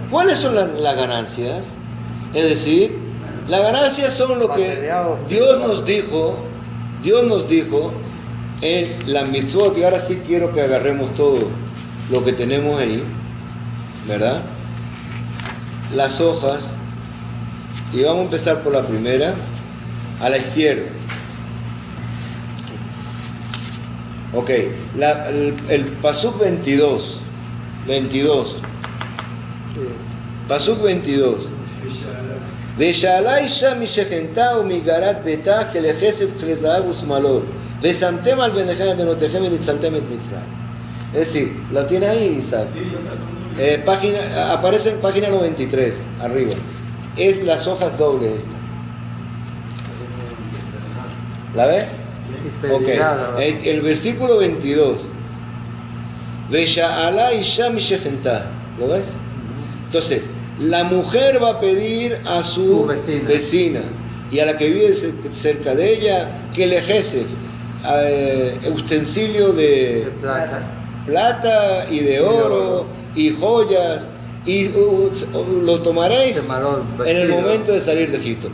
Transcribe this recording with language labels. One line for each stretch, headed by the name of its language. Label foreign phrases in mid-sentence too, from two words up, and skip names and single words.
Spanish: ¿Cuáles son las ganancias? Es decir, las ganancias son lo que Dios nos dijo en la mitzvot, y ahora sí quiero que agarremos todo lo que tenemos ahí, ¿verdad? Las hojas, y vamos a empezar por la primera, a la izquierda. Ok, el Pasuk 22, Pasuk 22.
Hebrew: ושאלה אישה משכנתה ומגרת ביתה כלכסף כזהב ושמאלות ושמתם על בניכם ובנותיכם וניצלתם את מצרים.
Spanish: Es decir, la tiene ahí, Isaac. Aparece en página 93, arriba. Es las hojas dobles esta. ¿La ves? Ok. El versículo 22.
Hebrew: ושאלה אישה משכנתה.
Spanish: ¿Lo ves? Entonces, la mujer va a pedir a su vecina y a la que vive cerca de ella que le ejerce utensilio de plata y de oro y joyas y lo tomaréis en el momento de salir de Egipto.